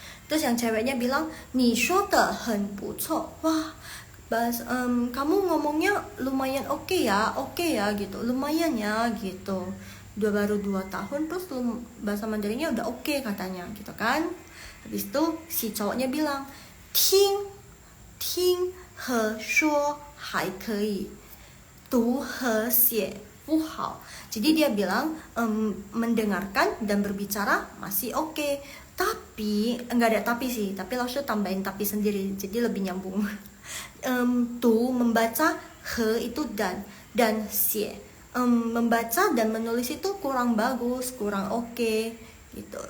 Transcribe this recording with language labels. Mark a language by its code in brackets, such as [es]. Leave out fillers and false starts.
[id] Terus yang ceweknya bilang, [zh] 你说的很不错. [id] Wah, kamu ngomongnya lumayan oke ya gitu, lumayan ya gitu. Baru 2 tahun terus bahasa Mandarinnya udah oke katanya gitu kan. Habis itu si cowoknya bilang, [zh] 听和说还可以，读和写不好. [id] Jadi dia bilang mendengarkan dan berbicara masih oke. Tapi enggak ada tapi sih, tapi langsung tambahin tapi sendiri, jadi lebih nyambung. Membaca, he itu dan xie, membaca dan menulis itu kurang bagus, kurang oke gitu.